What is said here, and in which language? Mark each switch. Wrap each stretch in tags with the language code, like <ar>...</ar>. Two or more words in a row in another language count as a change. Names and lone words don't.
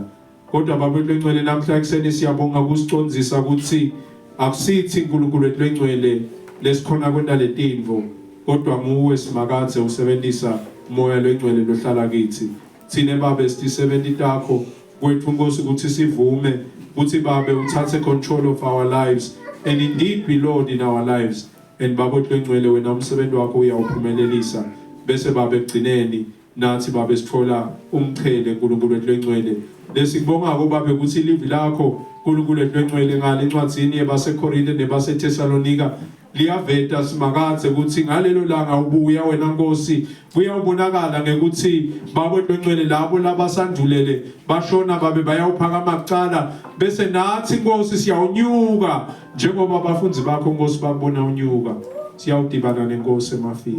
<ss>Kodwa baba ehlengcwele namhla ekseni siyabonga kusicondzisa ukuthi akusithi uNkulunkulu ehlengcwele lesikhona kwenda letinvo, kodwa nguwe simakadze usebenzisa umoya lengcwele lohlala kithi. Thine baba sitisebenti takho kwethu Nkosi ukuthi sivume ukuthi baba uthathe</ss> <en>control of our lives and indeed be Lord in our lives.</en> <ss>And baba ehlengcwele wena umsebenzi wakho uyawuphumelelisa bese baba egcineni nathi baba sithola umchele uNkulunkulu ehlengcwele. Lesibonga ko baba ukuthi live lakho uNkulunkulu ehlengcwele ngale incwadzini yabaseKorinte nebaseThesalonika liyaveta simakadze ukuthi ngalelo langa ubuya wena Nkosi kuyawubonakala ngekuthi baba ehlengcwele labo labasandulele bashona babe bayawuphakama kucala bese nathi Nkosi siyawunyuka njengoba abafunzi bakho Nkosi babona unyuka siyawudibana neNkosi emafini.</ss>